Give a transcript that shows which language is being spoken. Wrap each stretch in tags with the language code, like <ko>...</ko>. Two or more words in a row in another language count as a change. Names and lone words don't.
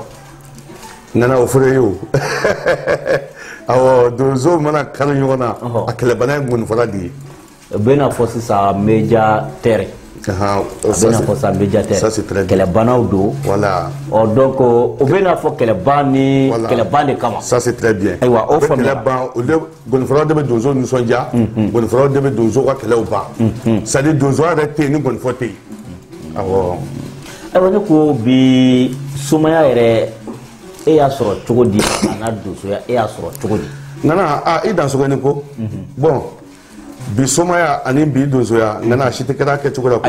<bm>nana o fɔra ye o awɔ donso mana kari ɲɔgɔn na a kɛlɛbana ye gɔnifɔla de ye o bɛ n'a fɔ sisan médiateur a bɛ n'a fɔ sisan médiateur kɛlɛbanaw don voilà donc o bɛ n'a fɔ kɛlɛban ni kɛlɛban de kama</bm> <fr>ça c'est très bien</fr> <bm>ayiwa o faamuya kɛlɛban o de gɔnifɔlaw de bɛ donso nisɔndiya gɔnifɔlaw de bɛ donso ka kɛlɛw ban</bm> <fr>c'est à dire</fr> <bm>donso yɛrɛ tɛ yen ni gɔnifɔ tɛ yen awɔ ayiwa ne ko bi sumaya yɛrɛ e y'a sɔrɔ cogo di a n'a donsoya e y'a sɔrɔ cogo di nana i dansɔgɔ ni ko bon bi somaya ani bi donsoya nana a si tɛ kɛra kɛcogo la koyi</bm>